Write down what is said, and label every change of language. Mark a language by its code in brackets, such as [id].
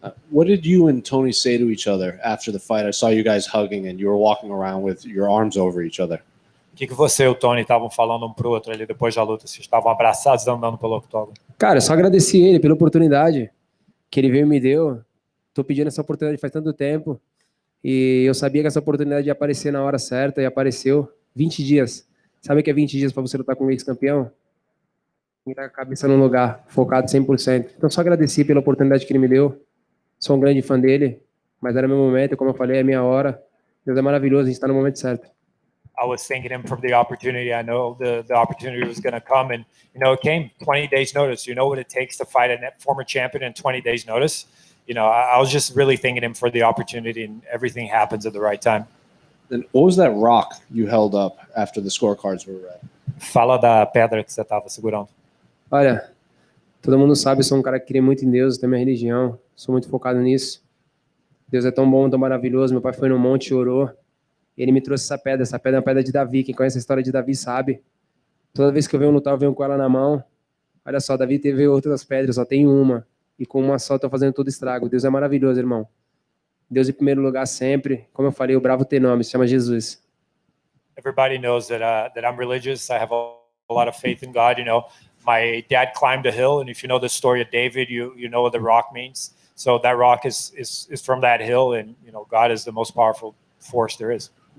[en] What did you and Tony say to each other after the fight? I saw you guys hugging and you were walking around with your arms over each other. [pt] O que você e o Tony estavam falando um pro outro ali depois da luta? Vocês estavam abraçados andando pelo octógono? Cara, eu só agradeci ele pela oportunidade que ele veio e me deu. Tô pedindo essa oportunidade faz tanto tempo e eu sabia que essa oportunidade ia aparecer na hora certa e apareceu. 20 dias. Sabe o que é 20 dias para você lutar com um ex-campeão? E tá com a cabeça no lugar, focado 100%. Então só agradeci pela oportunidade que ele me deu. Sou um grande fã dele, mas era meu momento, como eu falei, é minha hora. Deus é maravilhoso, a gente está no momento certo. [en] I was thanking him for the opportunity. I know the opportunity was going to come, and you know it came 20 days notice. You know what it takes to fight a former champion in 20 days notice. You know, I was just really thanking him for the opportunity, and everything happens at the right time. Then what was that rock you held up after the scorecards were read? [pt] Fala da pedra que você estava segurando. Olha, todo mundo sabe, eu sou um cara que crê muito em Deus, tenho minha religião, sou muito focado nisso. Deus é tão bom, tão maravilhoso. Meu pai foi no monte e orou. Ele me trouxe essa pedra é uma pedra de Davi. Quem conhece a história de Davi sabe. Toda vez que eu venho lutar, eu venho com ela na mão. Olha só, Davi teve outras pedras, só tem uma. E com uma só, eu tô fazendo todo estrago. Deus é maravilhoso, irmão. Deus em primeiro lugar sempre. Como eu falei, o bravo tem nome, se chama Jesus. [en] Everybody knows that I'm religious. I have a lot of faith in God. You know, my dad climbed a hill, and if you know the story of David, you know what the rock means. So that rock is from that hill, and you know, God is the most powerful force there is.